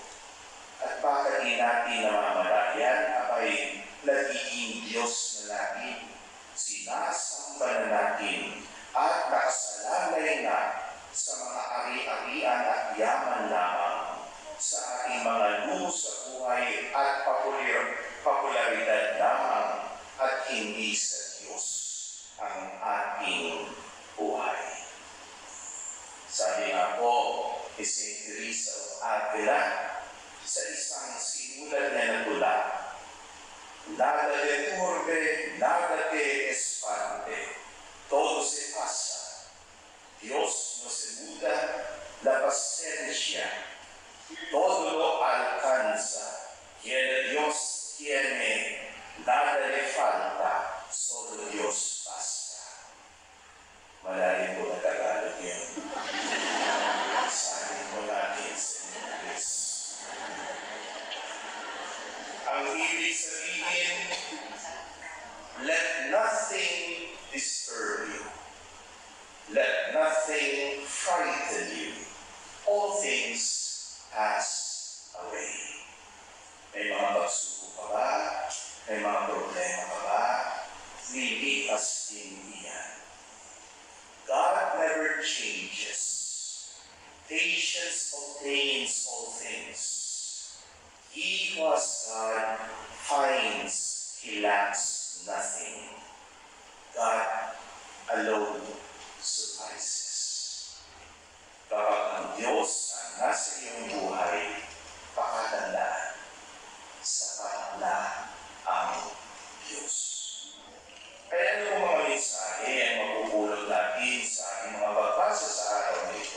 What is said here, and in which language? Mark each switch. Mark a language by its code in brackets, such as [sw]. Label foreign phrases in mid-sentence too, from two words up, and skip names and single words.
[tl] At baka di natin namamalayan ay nagiging Diyos na natin, sinasamba na natin at nakasalalay na sa mga ari-arian at yaman lamang sa ating mga luho sa buhay at popularidad lamang at hindi sa Diyos ang ating buhay. Sabi nga po, ni St. Teresa of Avila, sa isang sinulat niya na tula, [es] nada de turbe, nada te espante, todo se pasa. Dios no se muda, la paciencia, todo lo alcanza. Quien Dios tiene, nada le falta, solo Dios basta. [tl] Malalim po na Tagalog yun. Sabi ko natin sa English. Ang ibig sabihin, [en] let nothing disturb you. Let nothing frighten you. All things pass away. [tl] May mga pagsubok pa ba? May mga problema pa ba? Lilipas din iyan. [en] God never changes. Patience obtains all things. He who has God finds he lacks nothing. God alone suffices. [tl] Kapag ang Diyos ang nasa iyong buhay, pakatandaan, sapat na ang Diyos. Kaya ano mga mensahe ang mapupulot natin sa ating mga pagbasa sa araw na ito?